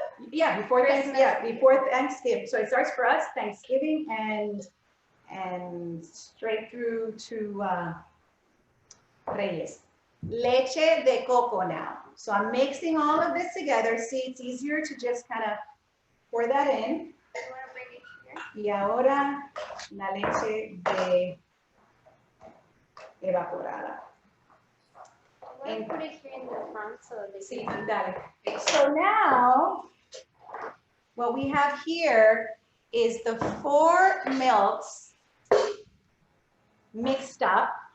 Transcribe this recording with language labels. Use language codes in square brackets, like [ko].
[en] Yeah, before Thanksgiving. So it starts for us Thanksgiving and straight through to Reyes. [es] Leche de coco [en] now. So I'm mixing all of this together. See, it's easier to just kind of pour that in. [es] Y ahora la leche de evaporada. [en] I'm gonna put it here in the front so they [es] Sí, dale. [en] So now, what we have here is the 4 milks mixed up.